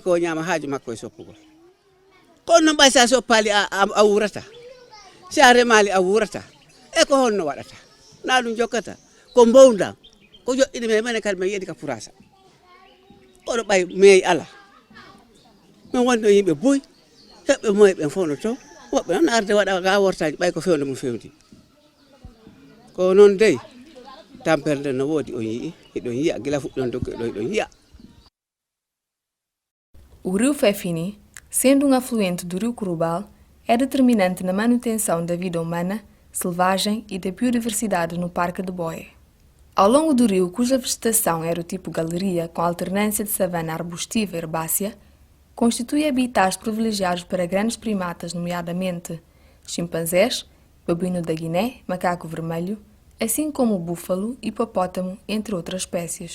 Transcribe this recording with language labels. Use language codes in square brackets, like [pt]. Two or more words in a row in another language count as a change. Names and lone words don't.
[ff] ko ñama haaju makko e soppugol kono noon ɓay sa soppali a wurata si a remali a wurata e ko honno waɗata na ɗum jokkata ko mbowdam ko joɗɗini men mene kadi men yiɗi ka purasa oɗo ɓay meyi ala min woni ɗo yimɓe boyi heɓɓe moye ɓen fof no to woɓɓe noon arde waɗa ga wortaji ɓay ko fewde mum fewdi ko noon dey tamperde no woodi on yii eɗon yiya gila fuɗɗon dokko eɗon yiya. [pt] O rio Fefini, sendo um afluente do rio Curubal, é determinante na manutenção da vida humana, selvagem e da biodiversidade no Parque de Boé. Ao longo do rio, cuja vegetação era o tipo galeria, com alternância de savana arbustiva e herbácea, constitui habitats privilegiados para grandes primatas, nomeadamente chimpanzés, babuíno da Guiné, macaco vermelho, assim como o búfalo, hipopótamo, entre outras espécies.